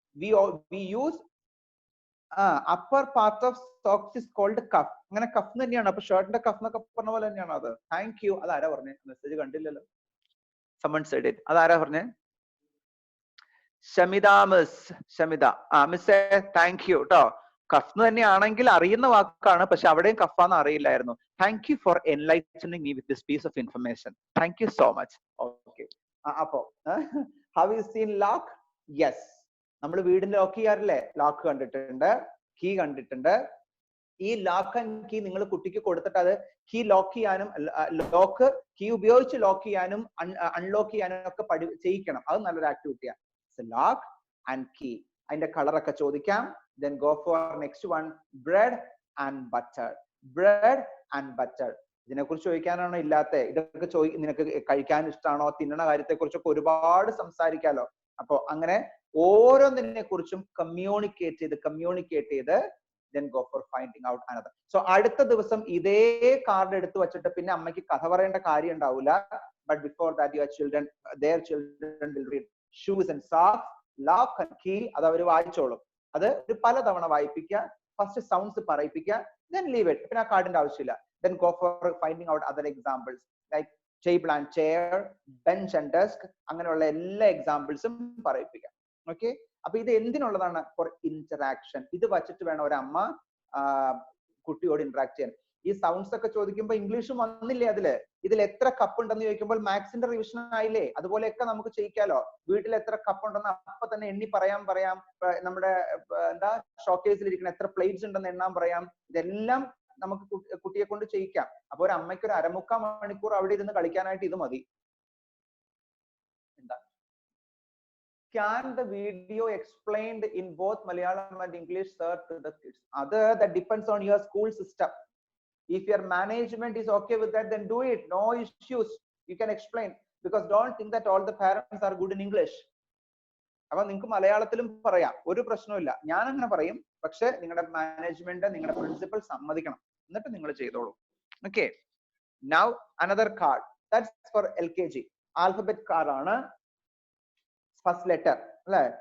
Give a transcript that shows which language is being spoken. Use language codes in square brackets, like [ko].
[en] We use upper part of socks is called cuff. [ml] അങ്ങനെ cough തന്നെയാണ്. അപ്പൊ ഷർട്ടിന്റെ കഫ് എന്നൊക്കെ പറഞ്ഞ പോലെ തന്നെയാണ് അത്. Thank you. അതാരാ പറഞ്ഞേ? മെസ്സേജ് കണ്ടില്ലല്ലോ. [en] someone said it. [ml] അതാരാ പറഞ്ഞേ? ഷമിത മിസ്. ഷമിത. മിസ്സേ താങ്ക് യു കേട്ടോ. കഫ് തന്നെയാണെങ്കിൽ അറിയുന്ന വാക്കാണ്, പക്ഷെ അവിടെയും കഫാന്ന് അറിയില്ലായിരുന്നു. [en] Thank you for enlightening me with this piece of information. Thank you so much. Okay, [ml] അപ്പോ [en] Have you seen lock? [ml] Yes, നമ്മൾ വീടിന് ലോക്ക് ചെയ്യാറില്ലേ? ലോക്ക് കണ്ടിട്ടുണ്ട്, കീ കണ്ടിട്ടുണ്ട്. ഈ ലോക്ക് ആൻഡ് കീ നിങ്ങൾ കുട്ടിക്ക് കൊടുത്തിട്ട് അത് കീ ലോക്ക് ചെയ്യാനും ലോക്ക് കീ ഉപയോഗിച്ച് ലോക്ക് ചെയ്യാനും അൺലോക്ക് ചെയ്യാനും ഒക്കെ ചെയ്യിക്കണം. അത് നല്ലൊരു ആക്ടിവിറ്റിയാണ്. Lock and key. അതിന്റെ കളറൊക്കെ ചോദിക്കാം. [en] Then go for next one, bread and butter. Bread and butter. [ml] ഇതിനെ കുറിച്ച് ചോദിക്കാനാണോ ഇല്ലാത്ത? ഇതൊക്കെ നിനക്ക് കഴിക്കാൻ ഇഷ്ടമാണോ? തിന്നണ കാര്യത്തെ കുറിച്ചൊക്കെ ഒരുപാട് സംസാരിക്കാലോ. അപ്പൊ അങ്ങനെ ഓരോന്നിനെ കുറിച്ചും കമ്മ്യൂണിക്കേറ്റ് ചെയ്ത് [en] then go for finding out another. [ml] So അടുത്ത ദിവസം ഇതേ കാർഡ് എടുത്തു വെച്ചിട്ട് പിന്നെ അമ്മയ്ക്ക് കഥ പറയേണ്ട കാര്യം ഉണ്ടാവില്ല. [en] But before that their children will read shoes and socks, lock and key. [ml] അത് അവർ വായിച്ചോളും. അത് ഒരു പലതവണ വായിപ്പിക്കുക, first sounds പറയിപ്പിക്കുക, [en] then leave it. [ml] പിന്നെ ആ കാർഡിന്റെ ആവശ്യമില്ല. [en] Then go for finding out other examples like table and chair, bench and desk, [ml] അങ്ങനെയുള്ള എല്ലാ എക്സാമ്പിൾസും പറയിപ്പിക്കാം. ഓക്കെ, അപ്പൊ ഇത് എന്തിനുള്ളതാണ്? [en] For interaction. [ml] ഇത് വച്ചിട്ട് വേണം ഒരു അമ്മ കുട്ടിയോട് ഇന്ററാക്ട് ചെയ്യാൻ. ഈ സൗണ്ട്സ് ഒക്കെ ചോദിക്കുമ്പോൾ ഇംഗ്ലീഷും വന്നില്ലേ അതില്? ഇതിൽ എത്ര കപ്പ് ഉണ്ടെന്ന് ചോദിക്കുമ്പോൾ മാത്സിന്റെ റിവിഷൻ ആയില്ലേ? അതുപോലെയൊക്കെ നമുക്ക് ചെയ്യിക്കാലോ. വീട്ടിൽ എത്ര കപ്പ് ഉണ്ടെന്ന് അപ്പൊ തന്നെ എണ്ണി പറയാം. നമ്മുടെ എന്താ ഷോക്കേസിൽ ഇരിക്കുന്ന എത്ര പ്ലേറ്റ്സ് ഉണ്ടെന്ന് എണ്ണാൻ പറയാം. ഇതെല്ലാം നമുക്ക് കുട്ടിയെ കൊണ്ട് ചെയ്യിക്കാം. അപ്പൊ ഒരു അമ്മയ്ക്ക് ഒരു 1/4 മണിക്കൂർ അവിടെ ഇരുന്ന് കളിക്കാനായിട്ട് ഇത് മതി. എന്താ? [en] Can the video explained in both Malayalam and English, sir, to the kids? That depends on your school system. If your management is okay with that, then do it. No issues. You can explain, because don't think that all the parents are good in English. [ml] അപ്പൊ നിങ്ങൾക്ക് മലയാളത്തിലും പറയാം, ഒരു പ്രശ്നവുമില്ല. ഞാൻ അങ്ങനെ പറയും, പക്ഷെ നിങ്ങളുടെ മാനേജ്മെന്റ്, നിങ്ങളുടെ പ്രിൻസിപ്പൽ സമ്മതിക്കണം, എന്നിട്ട് നിങ്ങൾ ചെയ്തോളൂ. [en] Okay, now another card, that's for LKG. [ml] Alphabet card ആണ്, ഫസ്റ്റ് ലെറ്റർ അല്ലെ?